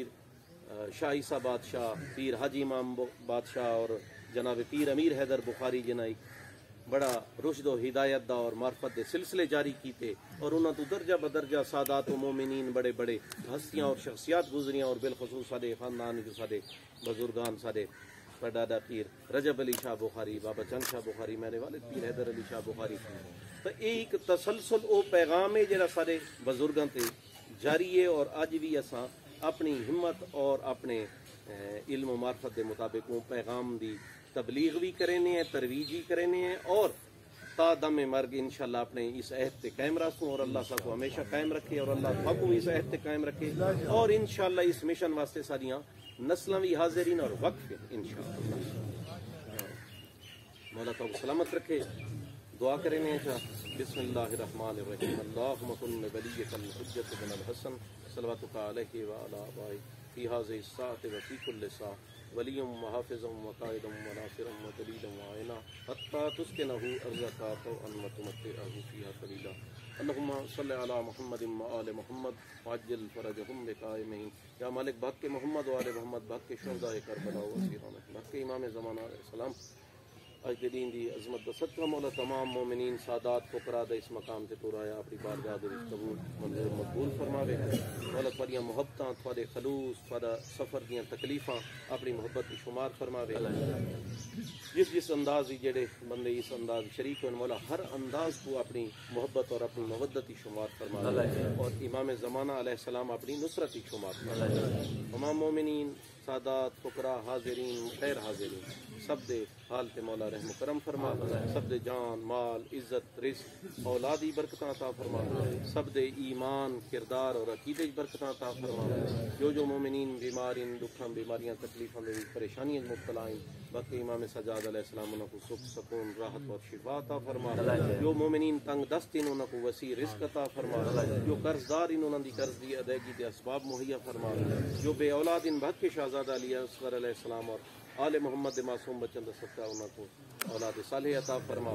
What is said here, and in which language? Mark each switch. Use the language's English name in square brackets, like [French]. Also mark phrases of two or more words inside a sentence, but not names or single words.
[Punjabi] شاہ عیسیٰ بادشاہ، پیر حاجی امام بادشاہ، اور جناب پیر امیر حیدر بخاری جنائی بڑا رشد و ہدایت دا اور معرفت دے سلسلے جاری کیتے، اور انہاں تو درجہ بدرجہ سادات و مومنین بڑے بڑے ہستیاں اور شخصیات گزریاں، اور بالخصوص سارے خاندان جو سارے بزرگان سارے پردادا پیر رجب علی شاہ بخاری، بابا چند شاہ بخاری، میرے والد پیر حیدر علی شاہ بخاری. تو ایک تسلسل او پیغام ہے جڑا سارے بزرگاں تے جاری ہے، اور اج بھی اساں اپنی ہمت اور اپنے علم و معرفت دے مطابق وہ پیغام دی تبلیغ بھی کرنے ہیں، ترویج بھی کرنے ہیں، اور تا دم مرگ انشاءاللہ اپنے اس عہد تے قائم رکھوں، اور اللہ سب کو ہمیشہ قائم رکھے، اور اللہ سب کو اس عہد تے قائم رکھے، اور انشاءاللہ اس مشن واسطے ساریاں نسلاں بھی حاضرین اور وقف انشاءاللہ. مولا تو سلامت رکھے. [Urdu] دعا کریں گے [Arabic] بسم اللہ الرحمن الرحیم. اللہم کن ولیک الحجۃ بن الحسن صلواتک علیہ وعلی آبائہ فی ہذہ الساعۃ وفی کل ساعہ ولی وحافظ وقائد وناصر ودلیل وعینا حتی تسکنہ ارضک طوعا وتمتعہ فیہا قلیلا. اللہم صلی علی محمد وآل محمد وعجل فرجہم بقائمہم. [Punjabi] یا مالک بحق محمد وآل محمد، بحق شہداء کربلا واسیران، بحق امام زمانہ علیہ السلام، اج کے دین دی عظمت دا صدقہ مولا تمام مومنین سادات فقراء دا اس مقام تے پورایا اپنی بارگاہ دے وچ قبول منظور مقبول فرماوے. مولا تواڈیاں محبتاں، تواڈے خلوص، تواڈا سفر دیاں تکلیفاں اپنی محبت دی شمار فرماوے. جس انداز جڑے بندے اس انداز شریک ہوئے مولا ہر انداز کو اپنی محبت اور اپنی مودت شمار فرماوے، اور امام زمانہ علیہ السلام اپنی نصرت شمار فرماوے. تمام مومنین سادات فقراء حاضرین غیر حاضرین سب دے حال تے مولا رحم و کرم فرما، سب دے جان مال عزت رزق اولادی برکتاں عطا فرما، سب دے ایمان کردار اور عقیدے برکتاں عطا فرما. جو مومنین بیمارین دکھاں بیماریاں تکلیفاں دے پریشانیاں مبتلا ہیں، باقی امام سجاد علیہ السلام انہاں کو سکھ سکون راحت اور شفا عطا فرما. جو مومنین تنگ دست ہیں انہاں کو وسیع رزق عطا فرما. جو قرض دار ہیں انہاں دی قرض دی ادائیگی دے اسباب مہیا فرما. جو بے اولاد ہیں بحق شہزادہ علی اصغر علیہ السلام اور آل محمد معصوم بچن دا صدقہ انہاں کو اولاد صالح عطا فرما.